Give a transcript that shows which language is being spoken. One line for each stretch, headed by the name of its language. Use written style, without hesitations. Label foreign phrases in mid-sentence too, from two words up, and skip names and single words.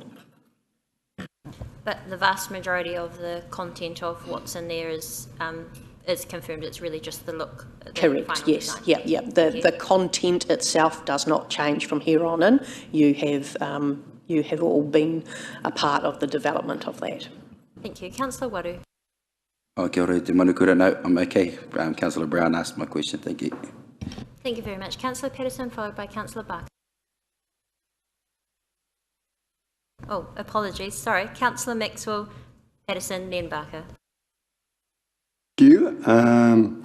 English: But the vast majority of the content of what's in there is confirmed. It's really just the look. Correct. Yes. Design. Yeah. The content itself does not change from here on in. You have all been a part of the development of that. Thank you, Councillor Waru.
Māori: Oh, kia ora, te manukura.
English: No, I'm okay. Councillor Brown asked my question. Thank you. Thank you very much. Councillor Patterson, followed by Councillor Barker. Oh, apologies. Sorry. Councillor Maxwell, Patterson, then Barker. Thank you.